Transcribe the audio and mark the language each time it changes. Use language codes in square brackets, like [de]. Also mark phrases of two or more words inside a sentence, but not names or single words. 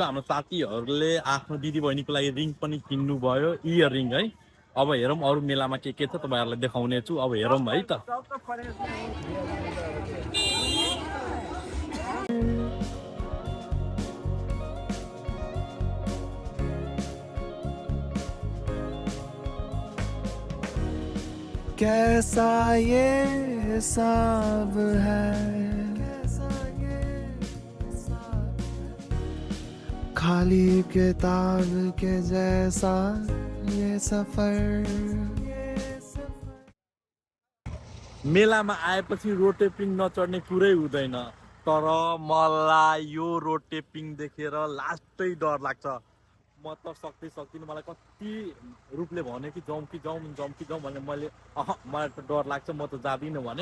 [ne] हाम्रो साथीहरूले आफ्नो दिदीबहिनीको लागि रिङ पनि किन्नु भयो, इयर रिङ है। अब हेरौँ अरू मेलामा के छ तपाईहरुलाई देखाउने छु। अब हेरौँ है त। [hi] कैसा ये हिसाब है, खाली किताब के जैसा ये सफर। [ne] मेलामा आएपछि रोटेपिङ नचढ्ने कुरै हुँदैन, तर मलाई यो रोटेपिङ देखेर लास्टै डर लाग्छ। म त सक्दिनँ, मलाई कति रूपले भन्यो कि जाउँ भने मैले मलाई त डर लाग्छ, म त जादिनँ भने।